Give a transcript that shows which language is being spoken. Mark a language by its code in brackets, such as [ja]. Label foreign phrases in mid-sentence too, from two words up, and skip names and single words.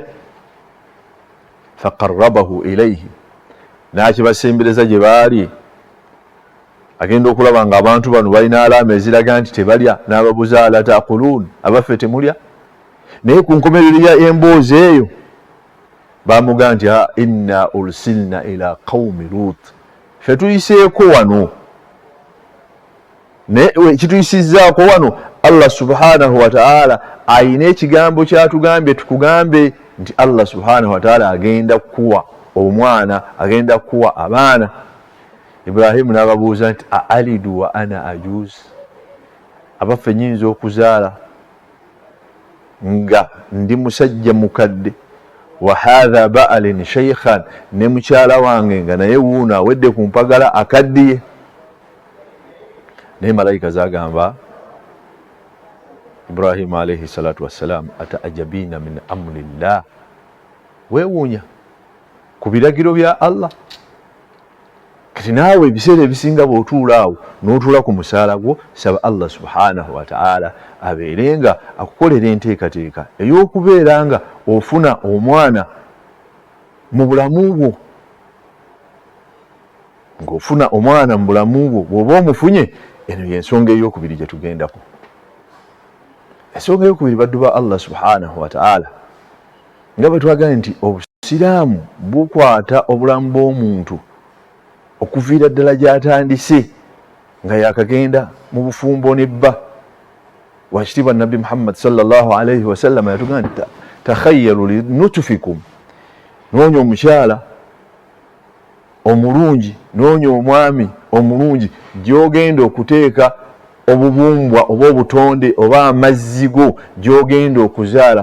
[ar] Faqarrabahu ilayhi, [lg] n'akibasembereza gye baali. Agenda okulaba nga abantu bano balina alaama eziraga nti tebalya, n'ababuuza [ar] ala taqulun, [lg] abaffe temulya? Naye ku nkomerero y'emboozi eyo bamugamba nti [ar] inna ursilna ila qaumi Lut, [lg] ffe tuyiseeko wano. Naye kituyisizzaako wano, Allah [ar] subhanahu wa ta'ala [lg] ayina ekigambo kyatugambye tukugambe nti Allah [ar] subhanahu wa ta'ala [lg] agenda kuwa omwana, agenda kuwa abaana. Ibrahimu n'ababuuza nti [ar] aalidu wa ana ajuz, [lg] abaffe nyinza okuzaala nga ndi musajja mukadde, [ar] wa hadha ba'alin shaykhan, [lg] ne mukyala wange nga naye wuuno awedde ku mpagala akaddiye. Naye malayika zagamba [ar] Ibrahim alayhi salatu wassalam, ataajabina min amrillah, [lg] weewuunya ku biragiro bya Allah. Kati naawe ebiseera ebisinga bw'otuula awo n'otuula ku musaala gwo, saba Allah [ar] subhanahu wa ta'ala [lg] abeerenga akukolera enteekateeka ey'okubeera nga ofuna omwana mu bulamu bwo. Ng'ofuna omwana mu bulamu bwo, bw'oba omufunye, eno y'ensonga ey'okubiri gye tugendako. Ensonga ey'okubiri baddu ba Allah [ar] subhanahu wa ta'ala, [lg] nga bwe twagala nti obusiraamu bukwata obulamu bw'omuntu okuviira ddala gy'atandise nga yakagenda mu bufumbo nebba. Wakitiibwa Nabbi Muhammad [ar] sallallahu alayhi wa sallam [lg] yatugamba nti [ar] takhayyalu li nutfikum, [lg] noonya omukyala omulungi, noonya omwami omulungi gy'ogenda okuteeka obubumbwa oba obutonde oba amazzi go gy'ogenda okuzaala.